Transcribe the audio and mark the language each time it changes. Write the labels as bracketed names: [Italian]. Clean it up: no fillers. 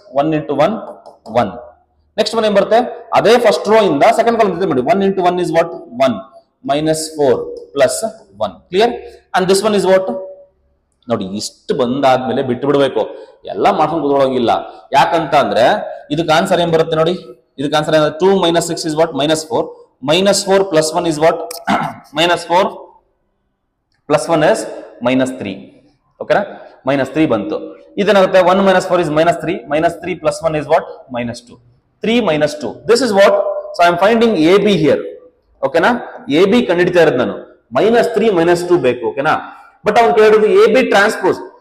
[Kannada] 1 into 1 1. Next one ಏನ್ ಬರುತ್ತೆ? ಅದೇ ಫಸ್ಟ್ ರೋ ಇಂದ ಸೆಕೆಂಡ್ ಕಾಲಮ್ ಜೊತೆ ಮಾಡಿ. [English] 1 into 1 is what? 1 minus 4 plus 1. Clear? And this one is what? [Kannada] ನೋಡಿ, ಇಷ್ಟು ಬಂದಾದ್ಮೇಲೆ ಬಿಟ್ಟು ಬಿಡಬೇಕು, ಎಲ್ಲ ಮಾಡ್ಕೊಂಡು ಕೂತ್ಕೊಳ್ಳೋಂಗಿಲ್ಲ. ಯಾಕಂತ ಅಂದ್ರೆ ಇದಕ್ಕೆ ಆನ್ಸರ್ ಏನ್ ಬರುತ್ತೆ ನೋಡಿ, ಇದಕ್ಕೆ answer [English] 2 minus 6 is what? minus 4. minus 4 plus 1 is what? minus 4 plus 1 is minus 3. [Kannada] ಓಕೆನಾ, -3 ಬಂತು. ಇದೇನಾಗುತ್ತೆ 1 - 4 is -3, -3 + 1 is what, -2, 3 - 2. [English] This is what, so I am finding AB here. [Kannada] ಓಕೆನಾ, AB ಕಂಡುಹಿಡಿತಾ ಇರೋದು ನಾನು. -3 - 2 ಬೇಕು. ಓಕೆನಾ, ಬಟ್ ಅವ್ನು ಕೇಳಿರೋದು AB ಟ್ರಾನ್ಸ್ಪೋಸ್.